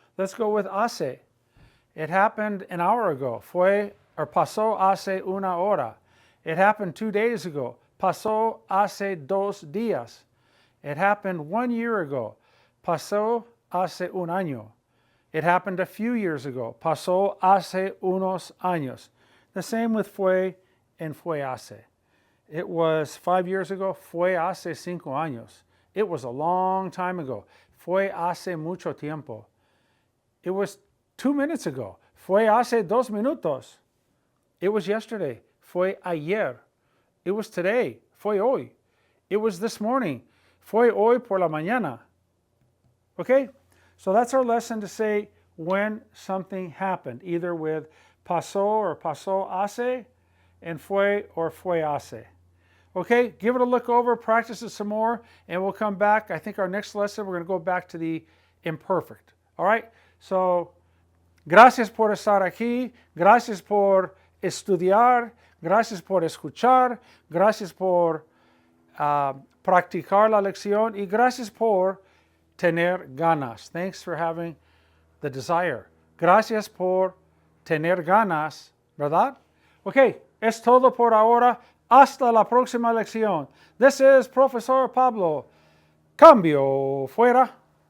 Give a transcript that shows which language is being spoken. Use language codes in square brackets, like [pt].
[en] Let's go with hace. It happened an hour ago. [es] Pasó hace una hora. [en] It happened 2 days ago. [es] Pasó hace 2 días. [en] It happened 1 year ago. [es] Pasó hace un año. [en] It happened a few years ago. [es] Pasó hace unos años. [en] The same with fue and fue hace. It was 5 years ago. [es] Fue hace 5 años. [en] It was a long time ago. [es] Fue hace mucho tiempo. [en] It was 2 minutes ago. [es] Fue hace 2 minutos. [en] It was yesterday. [es] Fue ayer. [en] It was today. [es] Fue hoy. [en] It was this morning. [es] Fue hoy por la mañana. Okay? [en] So that's our lesson to say when something happened, either with pasó or pasó hace, and fue or fue hace. Okay? Give it a look over, practice it some more, and we'll come back. I think our next lesson, we're going to go back to the imperfect. All right? [es] So, gracias por estar aquí. Gracias por estudiar. Gracias por escuchar. Gracias por practicar la lección. Y gracias por tener ganas. [en] Thanks for having the desire. [es] Gracias por tener ganas, ¿verdad? Okay, es todo por ahora. Hasta la próxima lección. [en] This is Profesor Pablo. [es] Cambio fuera.